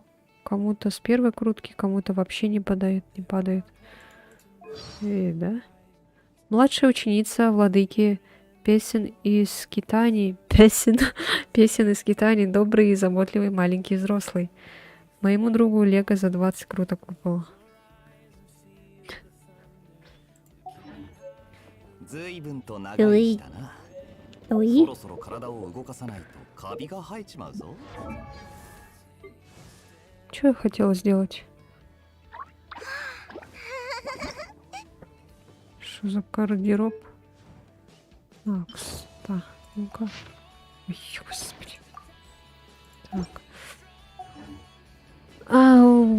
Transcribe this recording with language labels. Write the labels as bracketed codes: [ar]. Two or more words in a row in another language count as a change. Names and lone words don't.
[ru] Кому-то с первой крутки, кому-то вообще не падает. Да? Младшая ученица владыки песен из скитаний. Песен из скитаний. Добрый и заботливый маленький взрослый. Моему другу Лего за 20 круток выпало. [ja] 随分と長い日だな。おいそろそろ体を動かさないとカビが生えちまうぞ。 [ru] Что я хотела сделать? Что за гардероб? Так, ну-ка. Ой, господи. Так. Ау.